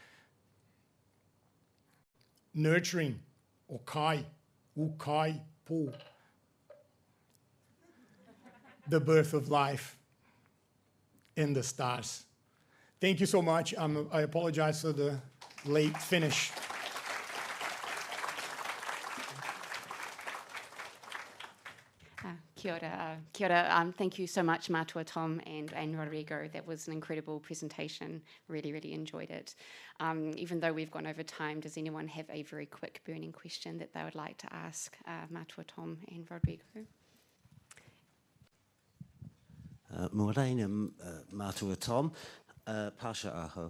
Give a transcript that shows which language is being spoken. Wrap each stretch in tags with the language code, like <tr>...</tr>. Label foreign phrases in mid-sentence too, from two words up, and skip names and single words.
<en>Nurturing, or kai, Ūkaipō, the birth of life in the stars. Thank you so much. I apologize for the late finish.</en> <mi>Kia ora. Kia ora.</mi> <en>Thank you so much, Matua Tom and Rodrigo. That was an incredible presentation. Really, really enjoyed it. Even though we've gone over time, does anyone have a very quick burning question that they would like to ask Matua Tom and Rodrigo?</en> <mi>Mō reina, Matua Tom, Pasha Aho.</mi>